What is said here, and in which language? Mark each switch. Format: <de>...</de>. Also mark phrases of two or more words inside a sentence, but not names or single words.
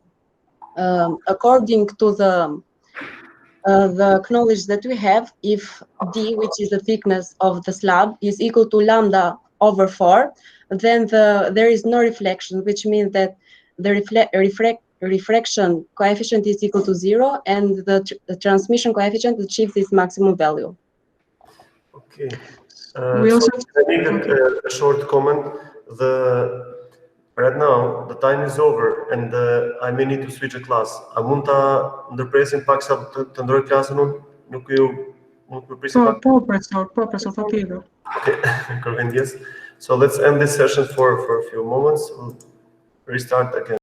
<en>According to the knowledge that we have, if d, which is the thickness of the slab, is equal to lambda over 4, then there is no reflection, which means that the refraction coefficient is equal to 0, and the transmission coefficient achieves its maximum value. Okay. We also I make a short comment. Right now, the time is over, and I may need to switch a class.</en> <sq>A mund ta ndërpresim pak sa të ndroj klasën unë, nuk presim pak? professor, patjetër. Okay, Kërkëndjes.</sq> <en>So let's end this session for a few moments. We'll restart again.</en>